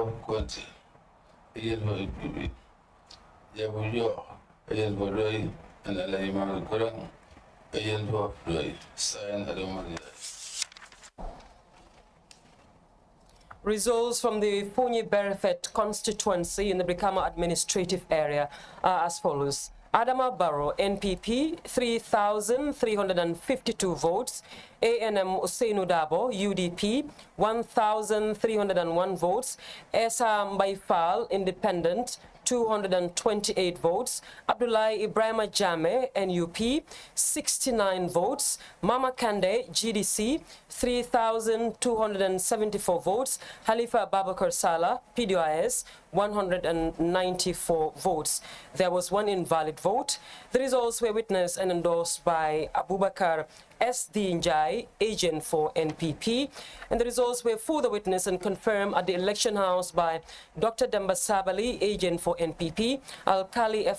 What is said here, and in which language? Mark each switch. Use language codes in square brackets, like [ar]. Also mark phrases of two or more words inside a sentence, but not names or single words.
[en] Conte, agent for NPP, Jabujo, agent for Doi, and Alayi Mamad Kurang, agent for Doi, signed Adamadi. Results from the Fonyi Berefet constituency in the Brikama administrative area are as follows. Adama Barrow, NPP, 3,352 votes. ANM Usainu Dabo, UDP, 1,301 votes. Esa Mbaifal, Independent, 228 votes. Abdullahi Ibrahima Jame, NUP, 69 votes. Mama Kande, GDC, 3,274 votes. Halifa Babakar Salah, PDIS, 194 votes. There was one invalid vote. The results were witnessed and endorsed by Abubakar S.D. Njai, agent for NPP, and the results were further witnessed and confirmed at the election house by Dr. Demba Sabali, agent for NPP, Al-Kali F.